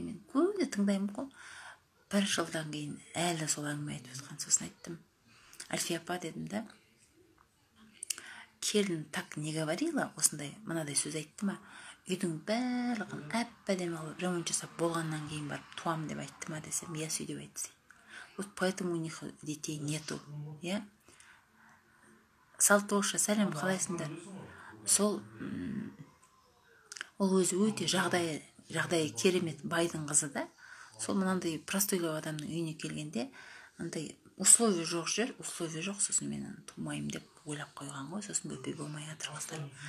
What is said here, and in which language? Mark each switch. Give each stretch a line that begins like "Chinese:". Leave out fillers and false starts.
Kazakh: Мен көбіне тыңдаймын ғой. Бір жылдан кейін әлі сол әңгіме айтып отқан. Сосын айттым, Альфия апа дедім да, келін
Russian: так не говорила,
Kazakh: осындай мынадай сөз айтты ма, үйдің барлығын әп-әдемі қылып ремонт жасап болғаннан кейін барып туам деп айтты ма десем, я сөйтіп айтты.
Russian: Вот поэтому у них детей нету, я.
Kazakh: Салтоша, сәлем, қалайсыңдар? Сол ол өзі өте жағдайы керемет байдың қызы да. Сол мынандай простой адамның үйіне келгенде, андай условия жоқ жер, условия жоқ, сосын мен тумайым деп ойлап қойған ғой, сосын бөпе болмай жатыр қыздар.